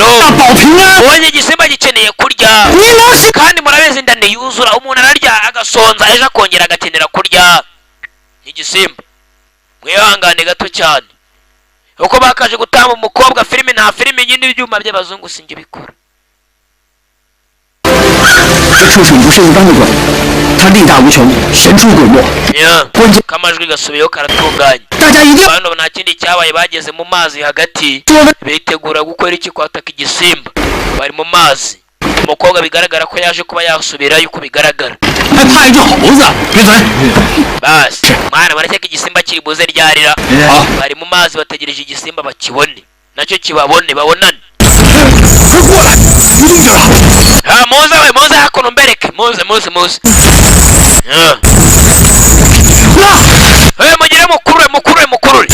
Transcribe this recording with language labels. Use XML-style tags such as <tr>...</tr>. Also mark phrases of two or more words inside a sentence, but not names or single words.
<rw>Ubonye igisimba gikeneye kurya kandi murabizi inda yuzura. Umuntu ararya agasonza ejo akongera agakenera kurya. Igisimba mwihangane gato cyane uko bakaje gutamba umukobwa filime nta filime nyine ibyuma by'abazungu sinjye bikora.</rw> <zh>这畜生不是一般的怪，他力大无穷，神出鬼没。</zh> <rw>kamajwi gasubiyeho karatunganye.</rw> <zh>大家一定</zh> <rw>Bano nta kindi cyabaye bageze mu mazi hagati bitegura gukora iki kwataka igisimba. Bari mu mazi umukobwa bigaragara ko yaje kuba yasubirayo uko bigaragara.</rw> <zh>还怕一只猴子？闭嘴！</zh> <rw>Basi mwana barakeka igisimba kiri buze ryarira. Bari mu mazi bategereje igisimba bakibone nacyo kibabone babonane. Muze hakuno mbereke muze. Mugire mukurure.</rw>